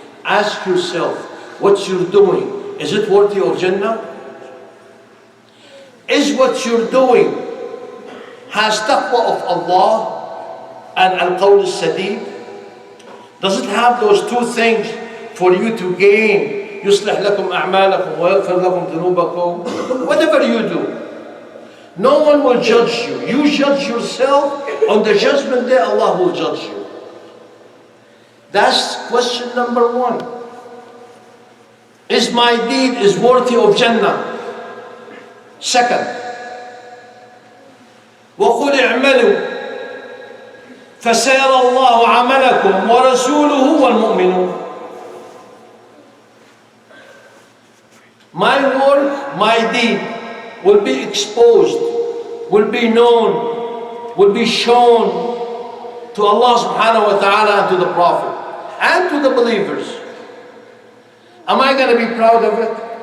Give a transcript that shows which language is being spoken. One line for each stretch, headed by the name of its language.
English: Ask yourself, what you're doing, is it worthy of Jannah? Is what you're doing has taqwa of Allah and al-qawl al-sadid? Does it have those two things for you to gain?
Arabic: يصلح لكم أعمالكم ويغفر لكم ذنوبكم.
English: Whatever you do, no one will judge you. You judge yourself. On the judgment day, Allah will judge you. That's question number one. Is my deed is worthy of Jannah? Second,
Arabic: وَقُلْ اعْمَلُوا فَسَيَرَى اللَّهُ عَمَلَكُمْ وَرَسُولُهُ وَالْمُؤْمِنُونَ.
English: My work, my deed will be exposed, will be known, will be shown to Allah subhanahu wa ta'ala and to the Prophet and to the believers. Am I going to be proud of it?